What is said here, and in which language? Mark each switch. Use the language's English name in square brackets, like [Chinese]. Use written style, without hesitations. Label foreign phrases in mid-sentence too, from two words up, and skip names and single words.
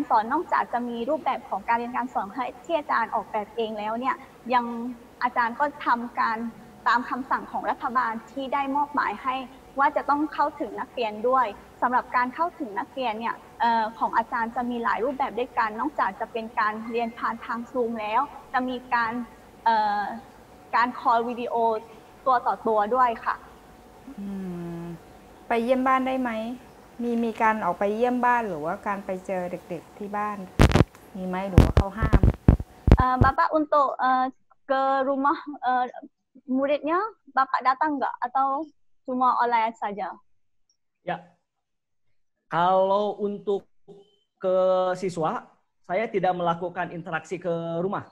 [Thai] สอนนอกจากจะมีรูปแบบของการเรียนการสอนที่อาจารย์ออกแบบเองแล้วเนี่ยยังอาจารย์ก็ทำการตามคำสั่งของรัฐบาลที่ได้มอบหมายให้ว่าจะต้องเข้าถึงนักเรียนด้วยสำหรับการเข้าถึงนักเรียนเนี่ยของอาจารย์จะมีหลายรูปแบบด้วยกันนอกจากจะเป็นการเรียนผ่านทางซูมแล้วจะมีการคอลวิดีโอตัวต่อตัวด้วยค่ะ ไปเยี่ยมบ้านได้ไหมมีการออกไปเยี่ยมบ้านหรือว่าการไปเจอเด็กๆที่บ้านมีไหมหรือว่าเขาห้าม [Indonesian] Bapak untuk ke rumah muridnya Bapak datang nggak atau cuma online saja? Ya, kalau untuk ke siswa saya tidak melakukan interaksi ke rumah.